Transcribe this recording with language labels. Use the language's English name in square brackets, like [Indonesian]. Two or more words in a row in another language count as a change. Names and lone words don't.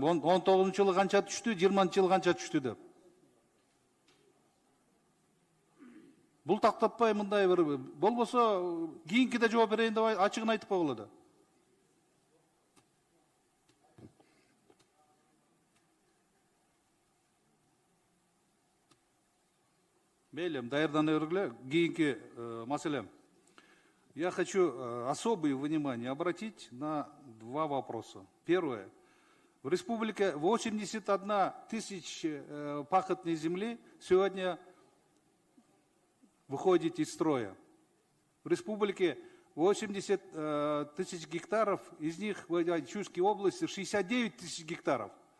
[Kyrgyz] 19-жылы канча түштү, 20-жылы канча түштү деп. Бул тактатпай мындай бир болбосо кийинкиде жооп берейин деп ачыгын айтып койгула да. Мейлі, даярдана бергиле, кийинки маселем. [Russian] Я хочу особое внимание обратить на два вопроса. Первое. В республике 81 тысяча пахотной земли сегодня выходит из строя. В республике 80 тысяч гектаров, из них в Чуйской области 69 тысяч гектаров.